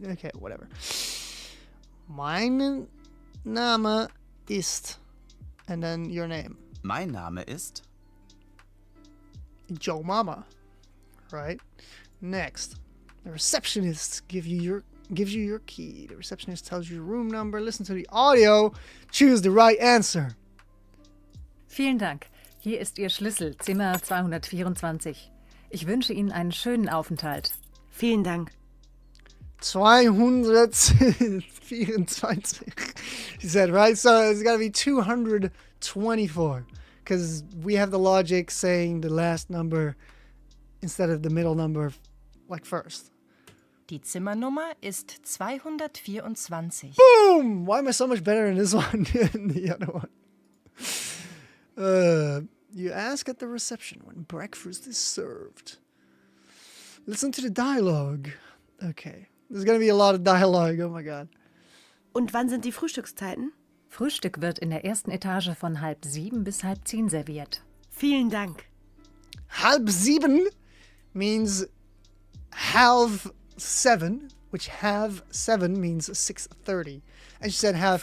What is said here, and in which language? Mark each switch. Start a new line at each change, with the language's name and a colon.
English: Okay, whatever.
German: Mein Name ist...
English: And then your name.
German: Mein Name ist...
English: Joe Mama. Right? Next. The receptionist gives you your key. The receptionist tells you your room number. Listen to the audio. Choose the right answer.
German: Vielen Dank. Hier ist Ihr Schlüssel, Zimmer 224. Ich wünsche Ihnen einen schönen Aufenthalt. Vielen Dank.
English: 224. He said, right? So it's got to be 224. Because we have the logic saying the last number instead of the middle number, like first.
German: Die Zimmernummer ist 224.
English: Boom! Why am I so much better in this one than the other one? You ask at the reception when breakfast is served. Listen to the dialogue. Okay. There's gonna be a lot of dialogue. Oh my god.
German: Und wann sind die Frühstückszeiten? Frühstück wird in der ersten Etage von 6:30 bis 6:30 serviert. Vielen Dank.
English: 6:30 means 6:30, which 6:30 means 6:30. And she said 10:30.